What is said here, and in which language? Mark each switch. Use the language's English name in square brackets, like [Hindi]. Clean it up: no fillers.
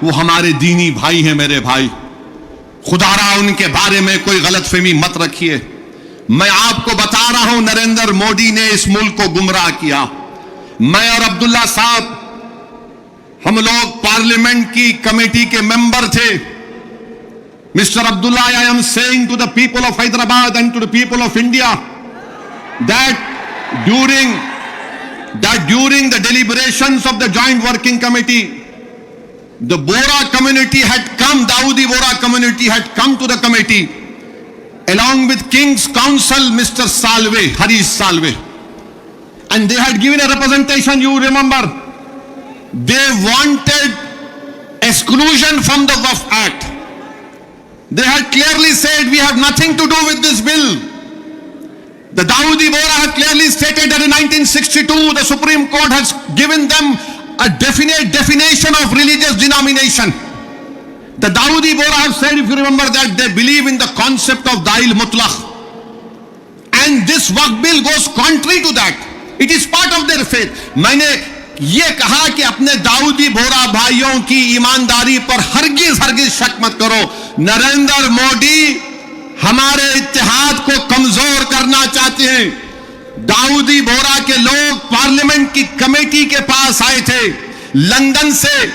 [Urdu] وہ ہمارے دینی بھائی ہیں میرے بھائی، خدا را ان کے بارے میں کوئی غلط فہمی مت رکھیے. میں آپ کو بتا رہا ہوں نریندر مودی نے اس ملک کو گمراہ کیا. میں اور عبداللہ صاحب ہم لوگ پارلیمنٹ کی کمیٹی کے ممبر تھے. [English] Mr. Abdullah, I am saying to the people of Hyderabad and to the people of India that during the deliberations of the Joint Working Committee, the Bora community had come, Dawoodi Bora community had come to the committee along with King's Counsel Mr. Salve, Harish Salve, and they had given a representation. You remember, they wanted exclusion from the Waqf Act. They had clearly said we have nothing to do with this bill. The Dawoodi Bora had clearly stated that in 1962 the Supreme Court has given them a definite definition of religious denomination. The Dawoodi Bora have said, if you remember, that they believe in the concept of Dail Mutlaq. And this Waqf bill goes contrary to that. It is part of their faith. [Urdu] میں نے یہ کہا کہ اپنے داؤدی بورا بھائیوں کی ایمانداری پر ہرگز شک مت کرو. نریندر مودی ہمارے اتحاد کو کمزور کرنا چاہتے ہیں. داؤدی بورا کے لوگ پارلیمنٹ کی کمیٹی کے پاس آئے تھے لندن سے.